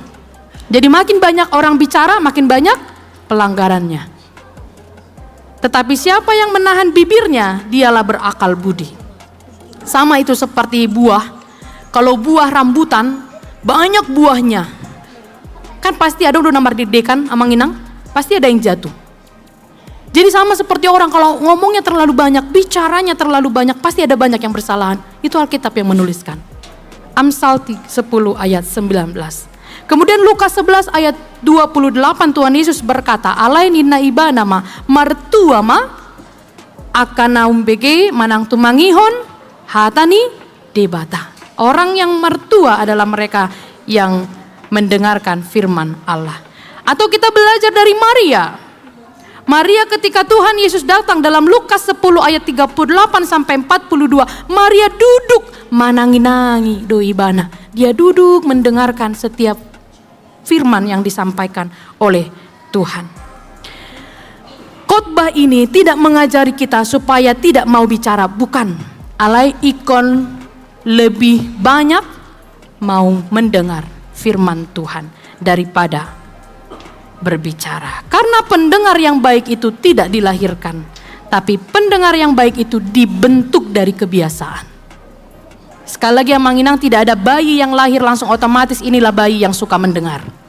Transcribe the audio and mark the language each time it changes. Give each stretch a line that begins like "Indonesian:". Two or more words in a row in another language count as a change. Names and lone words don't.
Indonesian: Jadi makin banyak orang bicara, makin banyak pelanggarannya. Tetapi siapa yang menahan bibirnya, dialah berakal budi. Sama itu seperti buah. Kalau buah rambutan, banyak buahnya. Kan pasti ada udah nomor didekan, amang inang, pasti ada yang jatuh. Jadi sama seperti orang kalau ngomongnya terlalu banyak, bicaranya terlalu banyak, pasti ada banyak yang bersalahan. Itu Alkitab yang menuliskan. Amsal 10 ayat 19. Kemudian Lukas 11 ayat 28 Tuhan Yesus berkata,
Batak Toba: "Alai nina iba nama martua ma akana umbege manang tumangihon hatani debata."
Indonesian: Orang yang mertua adalah mereka yang mendengarkan firman Allah. Atau kita belajar dari Maria. Maria ketika Tuhan Yesus datang dalam Lukas 10 ayat 38 sampai 42, Maria duduk
Batak Toba: manangi-nangi doi bana.
Indonesian: Dia duduk mendengarkan setiap firman yang disampaikan oleh Tuhan. Khotbah ini tidak mengajari kita supaya tidak mau bicara, bukan.
Batak Toba: Alai ikon
Indonesian: lebih banyak mau mendengar firman Tuhan daripada berbicara. Karena pendengar yang baik itu tidak dilahirkan, tapi pendengar yang baik itu dibentuk dari kebiasaan. Sekali lagi Amang Inang, tidak ada bayi yang lahir langsung otomatis inilah bayi yang suka mendengar.